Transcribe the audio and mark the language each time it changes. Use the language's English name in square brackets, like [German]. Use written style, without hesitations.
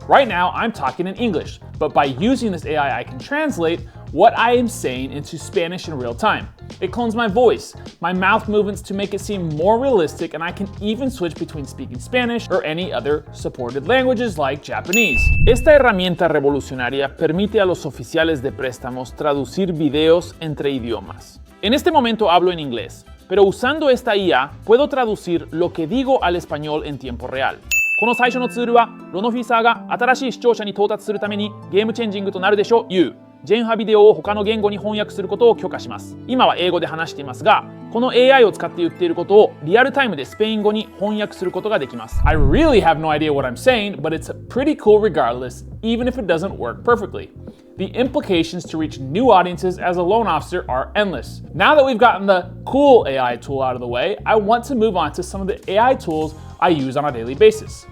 [English] Right now, I'm talking in English, but by using this AI, I can translate what I am saying into Spanish in real time. It clones my voice, my mouth movements to make it seem more realistic, and I can even switch between speaking Spanish or any other supported languages like Japanese. [Spanish] Esta herramienta revolucionaria permite a los oficiales de préstamos traducir videos entre idiomas. En este momento hablo en inglés, pero usando esta IA puedo traducir lo que digo al español en tiempo real. [Japanese] この最初のツールは、ロノフィーサーが新しい視聴者に到達するためにゲームチェンジングとなるでしょう。ジェンハビデオを他の言語に翻訳することを許可します。今は英語で話していますが、この AI を使って言っていることをリアルタイムでスペイン語に翻訳することができます。 [English] I really have no idea what I'm saying, but it's pretty cool regardless, even if it doesn't work perfectly. The implications to reach new audiences as a loan officer are endless. Now that we've gotten the cool AI tool out of the way, I want to move on to some of the AI tools I use on a daily basis.